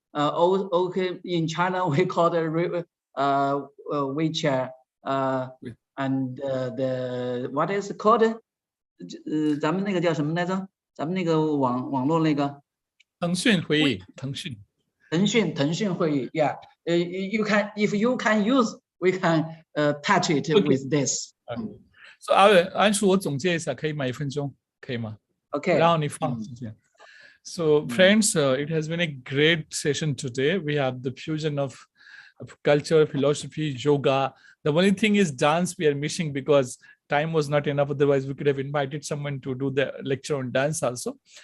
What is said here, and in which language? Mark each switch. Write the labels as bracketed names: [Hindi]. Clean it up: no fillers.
[English] Okay, in China we call the WeChat, and the what is it called? [Chinese] 咱们那个叫什么来着？咱们那个网络那个 [English] 腾讯会议，腾讯会议 ，Yeah, if you can use, we can touch it with this. [Chinese] So 安叔，我总结一下，可以吗？1分钟，可以吗？ [English] OK， [Chinese] 然后你放，谢谢。 [English] So friends, it has been a great session today. We have the fusion of culture, philosophy, yoga. The only thing is dance we are missing because time was not enough. Otherwise, we could have invited someone to do the lecture on dance also.